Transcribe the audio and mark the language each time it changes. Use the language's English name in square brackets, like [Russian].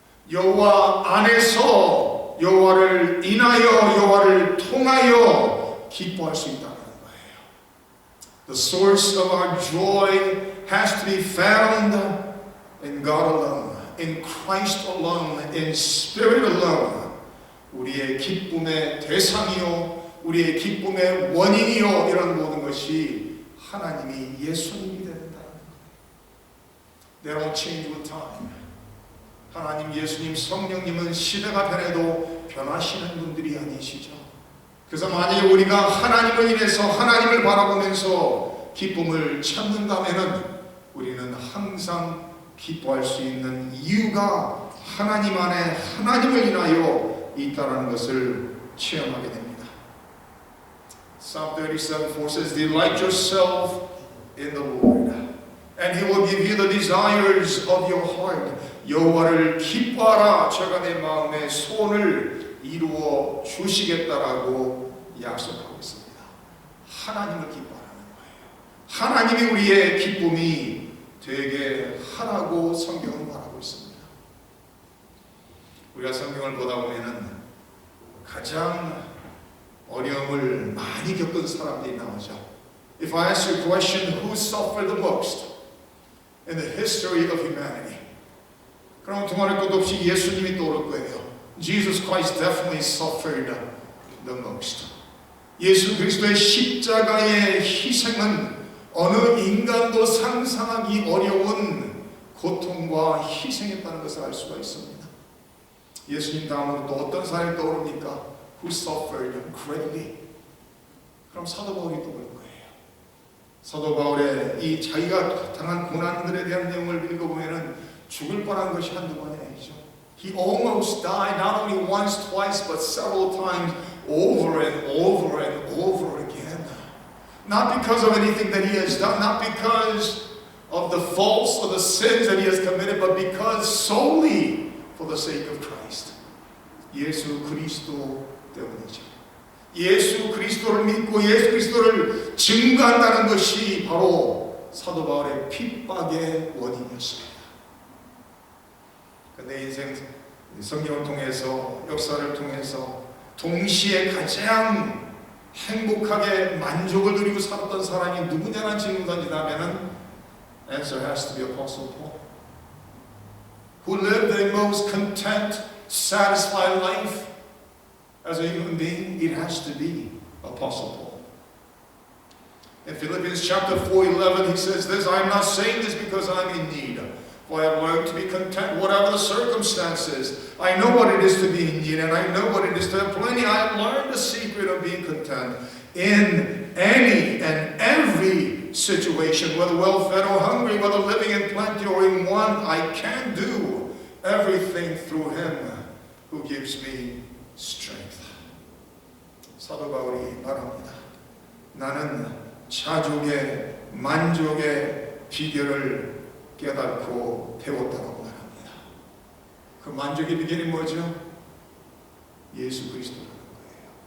[Korean] 여호와 안에서 여호와를 인하여 여호와를 통하여 기뻐할 수 있다는 거예요. [English] The source of our joy has to be found in God alone, in Christ alone, in Spirit alone. [Korean] 우리의 기쁨의 대상이요, 우리의 기쁨의 원인이요, 이런 모든 것이 하나님이 예수님이 된다는 거예요. [English] They don't change with time. [Korean] 하나님, 예수님, 성령님은 시대가 변해도 변하시는 분들이 아니시죠. 그래서 만약에 우리가 하나님을 인해서 하나님을 바라보면서 기쁨을 찾는다면 우리는 항상 기뻐할 수 있는 이유가 하나님 안에 하나님을 인하여 있다는 것을 체험하게 됩니다. [English] Psalm 37:4 says, Delight yourself in the Lord, and He will give you the desires of your heart. [Korean] 여호와를 기뻐하라. 제가 내 마음의 소원을 이루어 주시겠다라고 약속하고 있습니다. 하나님을 기뻐하라는 거예요. 하나님이 우리의 기쁨이 되게 하라고 성경은 말하고 있습니다. 우리가 성경을 보다 보면은 가장 어려움을 많이 겪은 사람들이 나오죠. [English] If I ask you a question, who suffered the most in the history of humanity? [Korean] 그럼 두말할 것도 없이 예수님이 떠오를 거예요. [English] Jesus Christ definitely suffered the most. [Korean] 예수 그리스도의 십자가의 희생은 어느 인간도 상상하기 어려운 고통과 희생했다는 것을 알 수가 있습니다. 예수님 다음으로 또 어떤 사람이 떠오릅니까? [English] Who suffered greatly? [Korean] 그럼 사도 바울이 떠오를 거예요. 사도 바울의 이 자기가 당한 고난들에 대한 내용을 읽어보면은 죽을 뻔한 것이 한두 번이 아니죠. [English] He almost died not only once, twice, but several times over and over and over again. Not because of anything that he has done, not because of the faults or the sins that he has committed, but because solely for the sake of Christ. [Korean] 예수 그리스도 때문이죠. 예수 그리스도를 믿고 예수 그리스도를 증거한다는 것이 바로 사도 바울의 핍박의 원인이었습니다. 내 인생 성경을 통해서 역사를 통해서 동시에 가장 행복하게 만족을 누리고 살았던 사람이 누구냐는 질문 던지다면은 [English] answer has to be Apostle Paul. Who lived a most content, satisfied life as a human being? It has to be Apostle Paul. In Philippians chapter 4:11 he says this, I am not saying this because I am in need. For I have learned to be content, whatever the circumstances. I know what it is to be in need, and I know what it is to have plenty. I have learned the secret of being content in any and every situation, whether well-fed or hungry, whether living in plenty or in want. I can do everything through Him who gives me strength. [Korean] 사도 바울이 말합니다. 나는 자족의 만족의 비결을 깨닫고 배웠다고 말합니다. 그 만족의 비결이 뭐죠? 예수 그리스도라는 거예요.